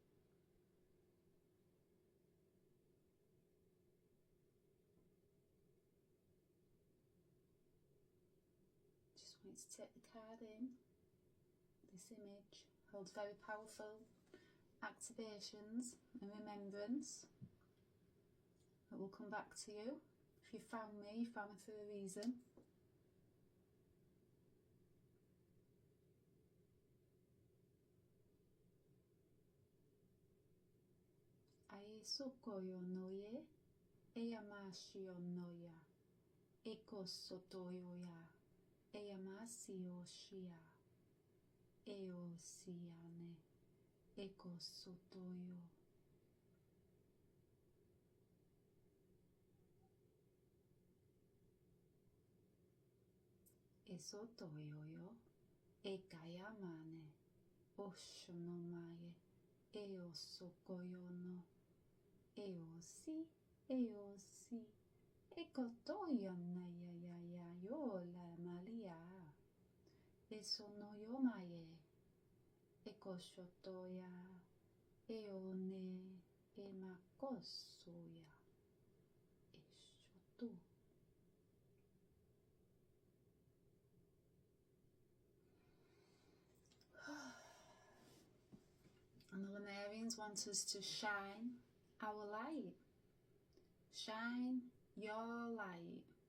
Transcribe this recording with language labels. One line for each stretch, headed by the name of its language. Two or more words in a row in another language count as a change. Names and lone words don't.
English: Just want to take the card in. This image holds very powerful activations and remembrance that will come back to you. If you found me for a reason. Ae sokoyo noye, eyamashio noya, eko sotoyo ya, eyamasio shia, eo siane, eko sotoyo. Esotoyo yo, ekayamane, oshonomaye, eo sokoyo no. Eosi, ekotoyo na ya yo la malia, esonoyo maye, ekoshotoya, eone, emakosoya, eshoto. And the Lemurians want us to shine our light. Shine your light.